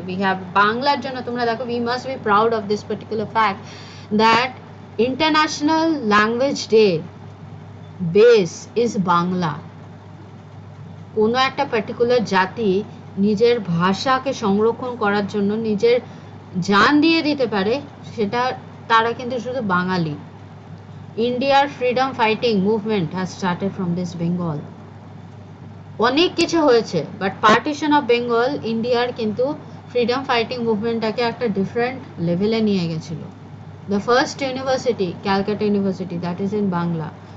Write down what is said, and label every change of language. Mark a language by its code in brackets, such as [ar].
[en] we have [bn] বাংলার জন্য তোমরা দেখো, [en] We must be proud of this particular fact that international language day base is Bangla. [bn] কোনো একটা পার্টিকুলার জাতি নিজের ভাষাকে সংরক্ষণ করার জন্য নিজের জান দিয়ে দিতে পারে, সেটা তারা কিন্তু শুধু বাঙালি. [en] India's freedom fighting movement has started from this Bengal. [bn] অনেক কিছু হয়েছে, বাট পার্টিশন অফ বেঙ্গল ইন্ডিয়ার কিন্তু ফ্রিডম ফাইটিং মুভমেন্টটাকে একটা ডিফারেন্ট লেভেলে নিয়ে গেছিল। [en] The first university, Calcutta university, that is in Bangla.